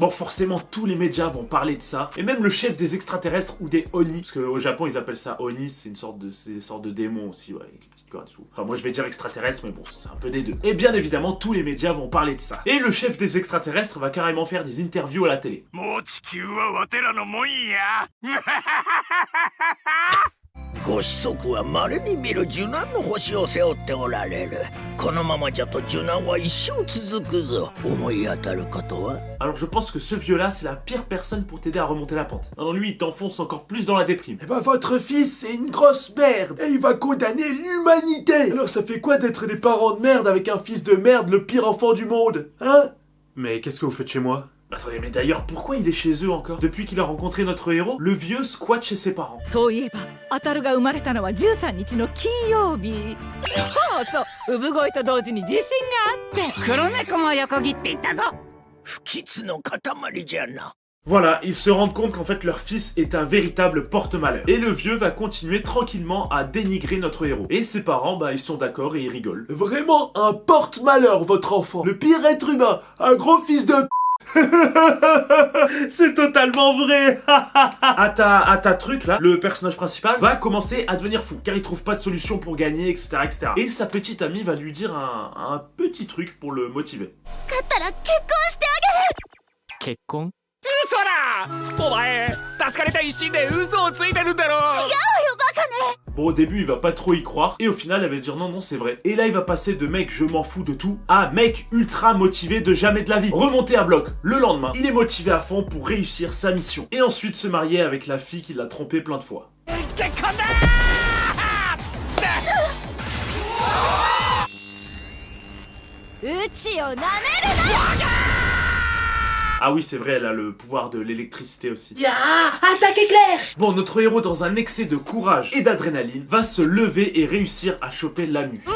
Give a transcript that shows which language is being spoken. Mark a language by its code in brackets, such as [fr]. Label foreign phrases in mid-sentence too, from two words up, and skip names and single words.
[fr] Bon, forcément, tous les médias vont parler de ça. Et même le chef des extraterrestres ou des Oni. Parce qu'au Japon, ils appellent ça Oni, c'est des sortes de démons aussi, ouais, avec les petites cornes et tout. Enfin, moi je vais dire extraterrestres, mais bon, c'est un peu des deux. Et bien évidemment, tous les médias vont parler de ça. Et le chef des extraterrestres va carrément faire des interviews à la télé. [ja] もう地球はわてらのもんやご子息は稀に見る受難の星を背負っておられる。このままじゃと受難は一生続くぞ。思い当たることは？ [fr] Alors je pense que ce vieux-là, c'est la pire personne pour t'aider à remonter la pente. Non, lui, il t'enfonce encore plus dans la déprime. Eh ben, votre fils, c'est une grosse merde. Et il va condamner l'humanité. Alors ça fait quoi d'être des parents de merde avec un fils de merde, le pire enfant du monde? Hein? Mais qu'est-ce que vous faites chez moi? Attendez, mais d'ailleurs, pourquoi il est chez eux encore? Depuis qu'il a rencontré notre héros, le vieux squatte chez ses parents. [ja] そういえば、アタルが生まれたのは13日の金曜日。そうそう、産声と同時に地震があって、黒猫も横切っていったぞ。不吉の塊じゃな。 [fr] Voilà, ils se rendent compte qu'en fait leur fils est un véritable porte-malheur. Et le vieux va continuer tranquillement à dénigrer notre héros. Et ses parents, bah ils sont d'accord et ils rigolent. Vraiment un porte-malheur votre enfant. Le pire être humain, un gros fils de c'est totalement vrai. à ta truc là, le personnage principal va commencer à devenir fou car il trouve pas de solution pour gagner, etc. Et sa petite amie va lui dire un petit truc pour le motiver. [ja] 勝ったら結婚してあげる。結婚嘘だお前助かりたい一心で嘘をついてるんだろ違うよバカね。 [fr] Bon, au début, il va pas trop y croire, et au final, elle va dire non, c'est vrai. Et là, il va passer de mec, je m'en fous de tout, à mec ultra motivé de jamais de la vie. Remonter à bloc. Le lendemain, il est motivé à fond pour réussir sa mission. Et ensuite se marier avec la fille qui l'a trompé plein de fois. [ja] 結婚だうちをなめるな。 [fr] Ah oui, c'est vrai, elle a le pouvoir de l'électricité aussi. Ya, attaque éclair. Bon, notre héros, dans un excès de courage et d'adrénaline, va se lever et réussir à choper Lamu.